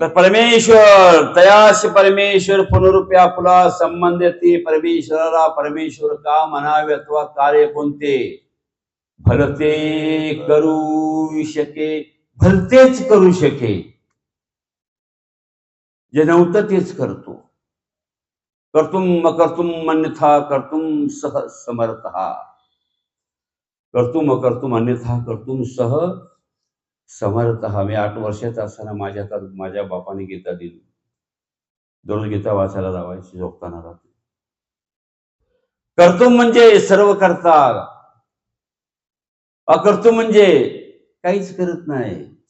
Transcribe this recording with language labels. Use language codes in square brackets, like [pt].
[mr] तर परमेश्वर तयाशी परमेश्वर पुनरुपी आपला संबंध येते. परमेश्वराला परमेश्वर का म्हणावे अथवा कार्य कोणते? भलते करू शके, भलतेच करू शके. जे नव्हतं तेच करतो. [sa] कर्तुम अकर्तुम अन्यथा कर्तुम सह समर्थ. कर्तुम अकर्तुम अन्यथा कर्तुम सह समर्थ. [mr] मी 8 वर्षाचा असताना माझ्या बापाने गीता दिली. दररोज गीता वाचायला लावायची झोपताना रात्री. कर्तुम म्हणजे सर्व करता, अकर्तुम म्हणजे काहीच करत नाही.